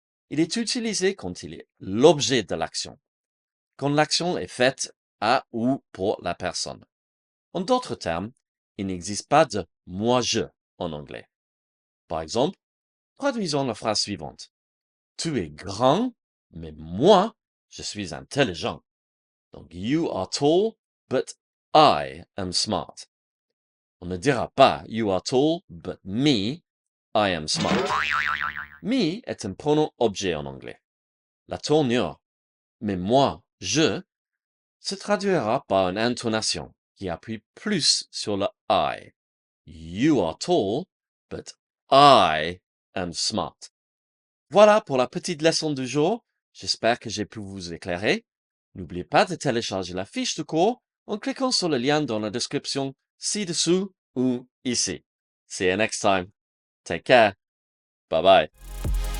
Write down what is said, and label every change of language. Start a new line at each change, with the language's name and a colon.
French: Il est utilisé quand il est l'objet de l'action, quand l'action est faite à ou pour la personne. En d'autres termes, il n'existe pas de moi-je en anglais. Par exemple, traduisons la phrase suivante. Tu es grand, mais moi, je suis intelligent.
English: Donc, you are tall, but I am smart.
French: On ne dira pas
English: you are tall, but me, I am smart.
French: Me est un pronom objet en anglais. La tournure, mais moi, je, se traduira par une intonation qui appuie plus sur le I.
English: You are tall, but I am smart.
French: Voilà pour la petite leçon du jour. J'espère que j'ai pu vous éclairer. N'oubliez pas de télécharger la fiche de cours en cliquant sur le lien dans la description ci-dessous ou ici.
English: See you next time. Take care. Bye bye.